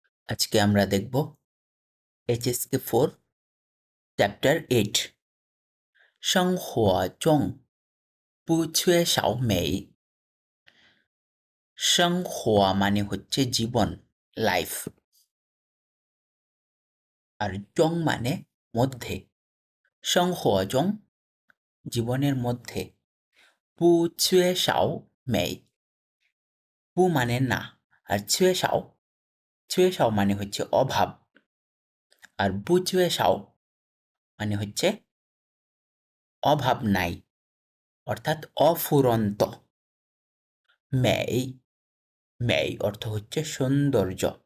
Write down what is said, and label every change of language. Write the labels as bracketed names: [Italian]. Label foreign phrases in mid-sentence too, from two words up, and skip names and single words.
[Bangla] আজকে আমরা দেখব HSK 4 চ্যাপ্টার 8 [Chinese] 生活中不缺少美生活 [Bangla] মানে হচ্ছে জীবন লাইফ আর জং মানে মধ্যে [Chinese] 生活中 [Bangla] জীবনের মধ্যে [Chinese] 不缺少美不 [Bangla] মানে না আর 缺少 মানে হচ্ছে অভাব আর [Chinese] 不缺少 [Bangla] মানে হচ্ছে অভাব নাই অর্থাৎ অফুরন্ত মেই মেই অর্থ হচ্ছে সৌন্দর্য